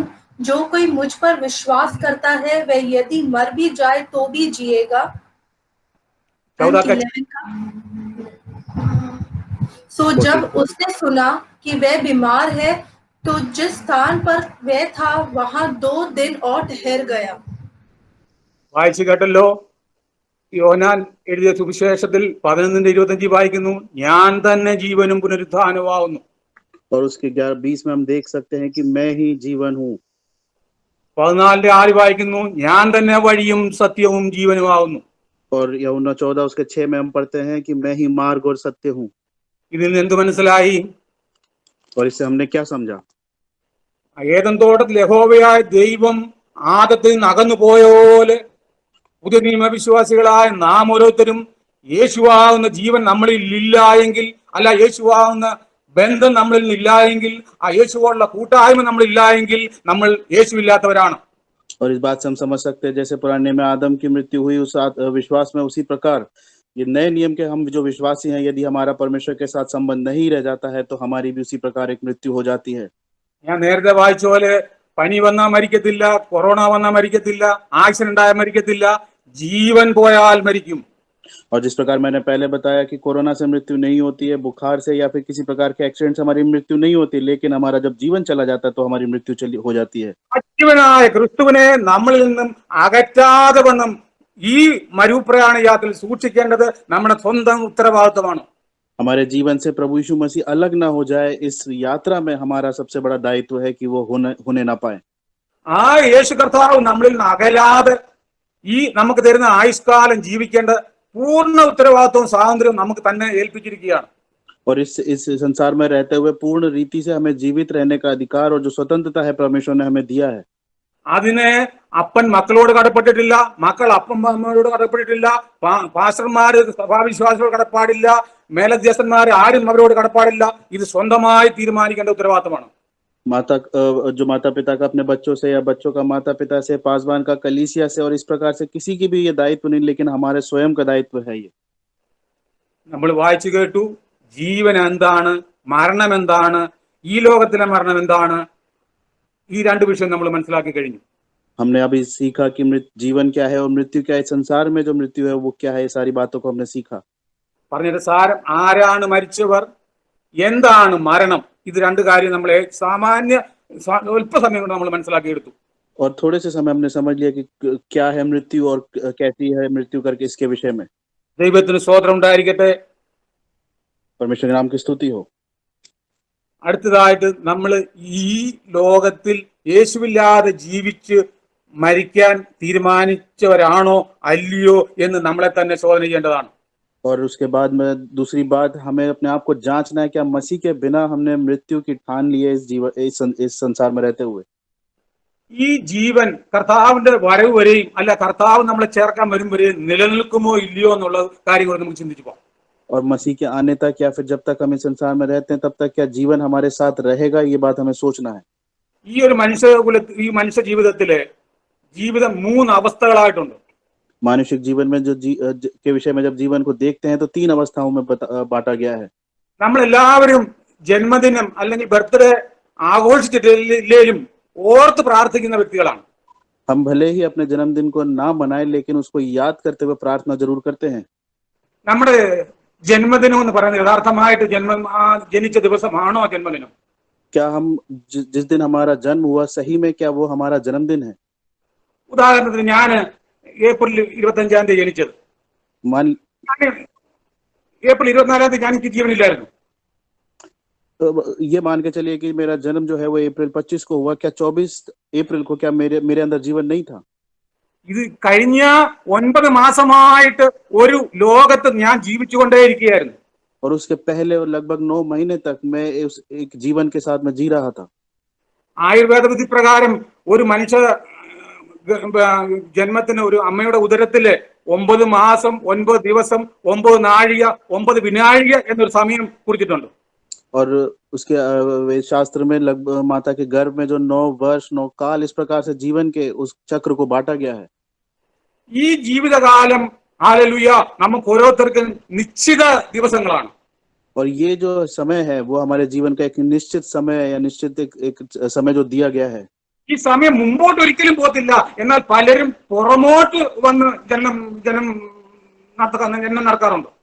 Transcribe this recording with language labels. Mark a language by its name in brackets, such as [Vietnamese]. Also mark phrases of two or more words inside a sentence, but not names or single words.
[Hindi] जो कोई मुझ पर विश्वास करता है वह यदि मर भी जाए तो भी जिएगा। 14. सो जब उसने सुना कि वह बीमार है तो जिस स्थान पर वह था वहां 2 दिन और ठहर गया। [Malayalam] വായിച്ചു കേട്ടല്ലോ. യോഹന്നാൻ എഴുതിയ സുവിശേഷത്തിൽ 11:25 വായിക്കുന്നു, ഞാൻ തന്നെ ജീവനും പുനരുത്ഥാനവുമാകുന്നു. [Hindi] और उसके 11:20 में हम देख सकते हैं कि मैं ही जीवन हूँ। [Malayalam] 14:6 വായിക്കുന്നു, ഞാൻ തന്നെ വഴിയും സത്യവും ജീവനുമാകുന്നു. [Hindi] और यूहन्ना 14 उसके 6 में हम पढ़ते हैं कि मैं ही मार्ग और सत्य हूँ। [Malayalam] ഇതിൽ നിന്ന് എന്ത് മനസ്സിലായി? [Hindi] और इससे हमने क्या समझा? [Malayalam] ഏദൻ തോട്ടത്തിൽ യഹോവയായ ദൈവം ആദത്തിൽ നിന്ന് അകന്നു പോയപോലെ പുതിയ നിയമവിശ്വാസികളായ നാം ഓരോരുത്തരും യേശുവാകുന്ന ജീവൻ നമ്മളിൽ ഇല്ല എങ്കിൽ, അല്ല യേശുവാകുന്ന ബന്ധം നമ്മളിൽ ഇല്ല എങ്കിൽ, ആ യേശുവോടുള്ള കൂട്ടായ്മ നമ്മളില്ല എങ്കിൽ നമ്മൾ യേശു ഇല്ലാത്തവരാണ്. [Hindi] और इस बात से हम समझ सकते हैं जैसे पुराने में आदम की मृत्यु हुई उस विश्वास में, उसी प्रकार ये नए नियम के हम जो विश्वासी हैं यदि हमारा परमेश्वर के साथ संबंध नहीं रह जाता है तो हमारी भी उसी प्रकार एक मृत्यु हो जाती है। [Malayalam] ഞാൻ നേരത്തെ വായിച്ച പോലെ പനി വന്നാൽ മരിക്കത്തില്ല, കൊറോണ വന്നാൽ മരിക്കത്തില്ല, ആക്സിഡന്റ് ആയാൽ മരിക്കത്തില്ല, ജീവൻ പോയാൽ മരിക്കും. [Hindi] और जिस प्रकार मैंने पहले बताया कि कोरोना से मृत्यु नहीं होती है, बुखार से या फिर किसी प्रकार के एक्सीडेंट से हमारी मृत्यु नहीं होती, लेकिन हमारा जब जीवन चला जाता है तो हमारी मृत्यु हो जाती है। [Malayalam] സജീവനായ ക്രിസ്തുവിനെ നമ്മളിൽ നിന്നും അകറ്റാതെ വണ്ണം ഈ മരുപ്രയാണ യാത്രയിൽ സൂക്ഷിക്കേണ്ടത് നമ്മുടെ സ്വന്തം ഉത്തരവാദിത്വമാണ്. [Hindi] हमारे जीवन से प्रभु यीशु मसीह अलग ना हो जाए, इस यात्रा में हमारा सबसे बड़ा दायित्व है कि वो होने ना पाए। [Malayalam] ആ യേശു കർത്താവ് നമ്മളിൽ നിന്ന് അകലാതെ ഈ നമുക്ക് തരുന്ന ആയുഷ്കാലം ജീവിക്കേണ്ട പൂർണ്ണ ഉത്തരവാദിത്വവും സ്വാതന്ത്ര്യവും നമുക്ക് തന്നെ ഏൽപ്പിച്ചിരിക്കുകയാണ്. [Hindi] और इस संसार में रहते हुए पूर्ण रीति से हमें जीवित रहने का अधिकार और जो स्वतंत्रता है परमेश्वर ने हमें दिया है। [Malayalam] അതിനെ അപ്പൻ മക്കളോട് കടപ്പെട്ടിട്ടില്ല, മക്കൾ അപ്പന്മാരോട് കടപ്പെട്ടിട്ടില്ല, പാസ്റ്റർമാര് സഭാവിശ്വാസികളോട് കടപ്പാടില്ല, മേലധ്യസ്ഥന്മാർ ആരും അവരോട് കടപ്പാടില്ല. ഇത് സ്വന്തമായി തീരുമാനിക്കേണ്ട ഉത്തരവാദിത്തമാണ്. [Hindi] जो माता पिता का अपने बच्चों से या बच्चों का माता पिता से, पासवान का कलीसिया से और इस प्रकार से किसी की भी ये दायित्व नहीं, लेकिन हमारे स्वयं का दायित्व है ये। [Malayalam] നമ്മൾ വായിച്ചു കേട്ടു, ജീവൻ എന്താണ്, മരണം എന്താണ്, ഈ ലോകത്തിലെ മരണം എന്താണ്, ഈ രണ്ട് വിഷയം നമ്മൾ മനസ്സിലാക്കി കഴിഞ്ഞു. [Hindi] हमने अभी सीखा कि जीवन क्या है और मृत्यु क्या है, संसार में जो मृत्यु है वो क्या है, ये सारी बातों को हमने सीखा। [Malayalam] പറഞ്ഞതിന്റെ സാരം, ആരാണ് മരിച്ചവർ, എന്താണ് മരണം, ഇത് രണ്ട് കാര്യം നമ്മളെ സാമാന്യ അല്പ സമയം കൊണ്ട് നമ്മൾ മനസ്സിലാക്കിയെടുത്തു. [Hindi] और थोड़े से समय हमने समझ लिया कि क्या है मृत्यु और कैसी है मृत्यु करके इसके विषय में। [Malayalam] ദൈവത്തിന് സ്തോത്രം ഉണ്ടായിരിക്കട്ടെ. [Hindi] परमेश्वर के नाम की स्तुति हो। [Malayalam] അടുത്തതായിട്ട് നമ്മൾ ഈ ലോകത്തിൽ യേശുവില്ലാതെ ജീവിച്ച് മരിക്കാൻ തീരുമാനിച്ചവരാണോ അല്ലയോ എന്ന് നമ്മളെ തന്നെ ശോധന ചെയ്യേണ്ടതാണ്. [Hindi] और उसके बाद में दूसरी बात, हमें अपने आप को जांचना है, क्या मसीह के बिना हमने मृत्यु की ठान ली है इस संसार में रहते हुए। [Malayalam] ഈ ജീവൻ കർത്താവിന്റെ വരവ് വരെയും അല്ല കർത്താവ് നമ്മളെ ചേർക്കാൻ വരും വരെയും നിലനിൽക്കുമോ ഇല്ലയോ എന്നുള്ള കാര്യങ്ങൾ നമുക്ക് ചിന്തിച്ചു പോകാം. [Hindi] और मसीह के आने तक या फिर जब तक हम इस संसार में रहते हैं तब तक क्या जीवन हमारे साथ रहेगा, ये बात हमें सोचना है। [Malayalam] ഈ ഒരു മനുഷ്യ ജീവിതത്തിലെ ജീവിതം മൂന്ന് അവസ്ഥകളായിട്ടുണ്ട്. [Hindi] मानुषिक जीवन में के विषय में जब जीवन को देखते हैं तो 3 अवस्थाओं में बांटा गया है। [Malayalam] നമ്മളെല്ലാവരും ജന്മദിനം അല്ലെങ്കിൽ ബർത്ത്ഡേ ആഘോഷിച്ചിട്ടില്ലേലും ഓർത്ത് പ്രാർത്ഥിക്കുന്ന വ്യക്തികളാണ്. [Hindi] हम भले ही अपने जन्मदिन को ना मनाए लेकिन उसको याद करते हुए प्रार्थना जरूर करते हैं। [Malayalam] നമ്മുടെ ജന്മദിനം എന്ന് പറയുന്നത് യഥാർത്ഥമായിട്ട് ജനിച്ച ദിവസമാണോ ജന്മദിനം? [Hindi] क्या हम जिस दिन हमारा जन्म हुआ सही में क्या वो हमारा जन्मदिन है? [Malayalam] ഉദാഹരണത്തിന് ഞാൻ ഏപ്രിൽ 25-ാം തീയതി ജനിച്ചത്. ഏപ്രിൽ 24-ാം തീയതി ഞാൻ എനിക്ക് ജീവനില്ലായിരുന്നു. [Hindi] ये मान के चलिए कि मेरा जन्म जो है वो अप्रैल 25 को हुआ, क्या 24 अप्रैल को क्या मेरे अंदर जीवन नहीं था? [Malayalam] ഇത് കഴിഞ്ഞ 9 മാസമായിട്ട് ഒരു ലോകത്ത് ഞാൻ ജീവിച്ചുകൊണ്ടേയിരിക്കുകയായിരുന്നു. [Hindi] और उसके पहले और लगभग 9 महीने तक मैं एक जीवन के साथ में जी रहा था। [Malayalam] ആയുർവേദ വിധി പ്രകാരം ഒരു മനുഷ്യ ജന്മത്തിന് ഒരു അമ്മയുടെ ഉദരത്തില് 9 മാസം 9 ദിവസം 9 നാഴിക 9 വിനാഴിക എന്നൊരു സമയം കുറിച്ചിട്ടുണ്ട്. [Hindi] और उसके शास्त्र में लगभग माता के गर्भ में जो 9 वर्ष 9 काल इस प्रकार से जीवन के उस चक्र को बांटा गया है। [Malayalam] ഈ ജീവിതകാലം ഹല്ലേലൂയ നമുക്ക് ഓരോരുത്തർക്കും നിശ്ചിത ദിവസങ്ങളാണ്. [Hindi] और ये जो समय है वो हमारे जीवन का एक निश्चित समय या निश्चित एक समय जो दिया गया है। [Malayalam] ഈ സമയം മുമ്പോട്ട് ഒരിക്കലും പോകത്തില്ല. എന്നാൽ പലരും പുറമോട്ട് വന്ന് ജന്മം നടക്കാറുണ്ട്.